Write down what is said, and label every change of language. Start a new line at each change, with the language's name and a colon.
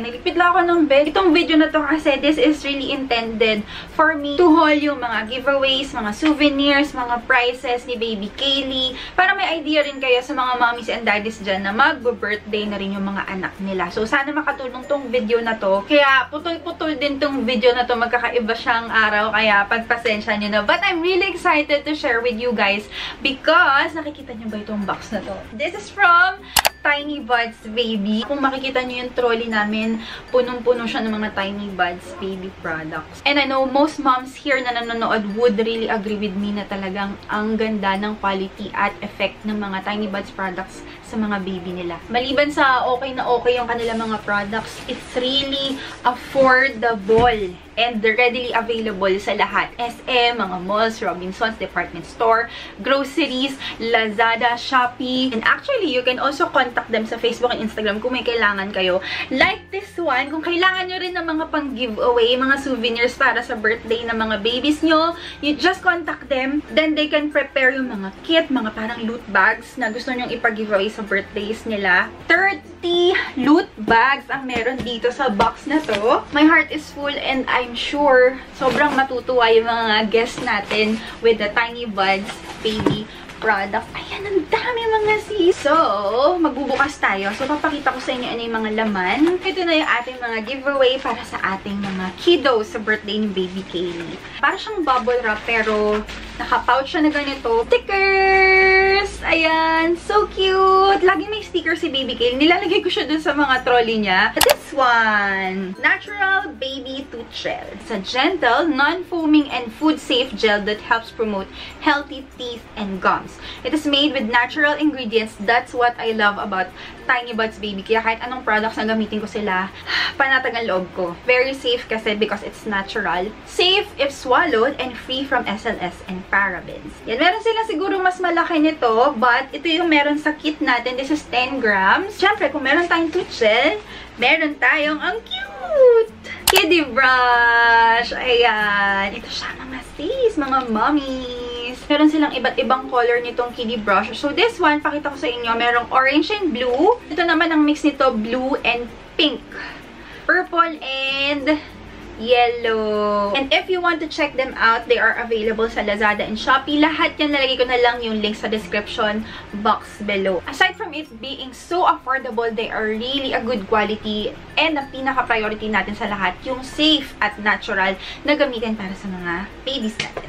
Filipino: Naglipid lang ako ng bed. Itong video na to kasi
English: this is really intended for me to haul
Filipino: yung mga giveaways, mga souvenirs, mga prizes ni Baby Kaylee. Para may idea rin kayo sa mga mommies and daddies dyan na mag-birthday na rin yung mga anak nila. So, sana makatulong tong video na to. Kaya, putol-putol din tong video na to. Magkakaiba siyang araw. Kaya, pagpasensya nyo na.
English: But I'm really excited to share with you guys because,
Filipino: nakikita nyo ba itong box na to?
English: This is from Tiny Buds Baby.
Filipino: Kung makikita nyo yung trolley namin, punong-puno siya ng mga Tiny Buds Baby products.
English: And I know most moms here na nanonood would really agree with me
Filipino: na talagang ang ganda
English: ng quality at effect ng mga Tiny Buds products sa mga baby nila.
Filipino: Maliban sa okay na okay yung kanilang mga products,
English: it's really affordable and readily available
Filipino: sa lahat. SM, mga malls, Robinsons, department store, groceries, Lazada, Shopee.
English: And actually, you can also contact them sa Facebook and Instagram
Filipino: kung may kailangan kayo. Like this one, kung kailangan nyo rin ng mga pang-giveaway, mga souvenirs para sa birthday ng mga babies nyo,
English: you just contact them.
Filipino: Then they can prepare yung mga kit, mga parang loot bags na gusto nyong ipag-giveaway sa birthdays nila. 30 loot bags ang meron dito sa box na to.
English: My heart is full and I'm sure
Filipino: sobrang matutuwa yung mga guests natin
English: with the Tiny Buds Baby product.
Filipino: Ayan, ang dami mga sis. So, magbubukas tayo. So, papakita ko sa inyo ano yung mga laman. Ito na yung ating mga giveaway para sa ating mga kiddos sa birthday ni Baby Kaylee. Para siyang bubble wrap, pero naka-pouch siya na ganito.
English: Stickers! Ayan, so cute!
Filipino: Lagi may sticker si Baby Kaylee. Nilalagay ko siya dun sa mga trolley niya.
English: This one, Natural Baby Tooth Gel. It's a gentle, non-foaming, and food-safe gel that helps promote healthy teeth and gums. It is made with natural ingredients. That's what I love about Tiny Buds Baby.
Filipino: Kaya kahit anong products na gamitin ko sila, panatag ang loob ko.
English: Very safe kasi because it's natural. Safe if swallowed and free from SLS and parabens.
Filipino: Yan, meron sila siguro mas malaki nito, but ito yung meron sa kit natin.
English: This is 10 grams.
Filipino: Siyempre, kung meron tayong tooth gel, meron tayong ang cute kiddie brush. Ayan. Ito siya mga sis, mga mommies. Meron silang iba't ibang color nitong kiddie brush.
English: So this one,
Filipino: pakita ko sa inyo, merong orange and blue. Ito naman ang mix nito, blue and pink. Purple and yellow.
English: And if you want to check them out, they are available sa Lazada and Shopee.
Filipino: Lahat yan, nalagay ko na lang yung link sa description box below.
English: Aside from it being so affordable, they are really a good quality.
Filipino: And ang pinaka-priority natin sa lahat, yung safe at natural na gamitin para sa mga babies natin.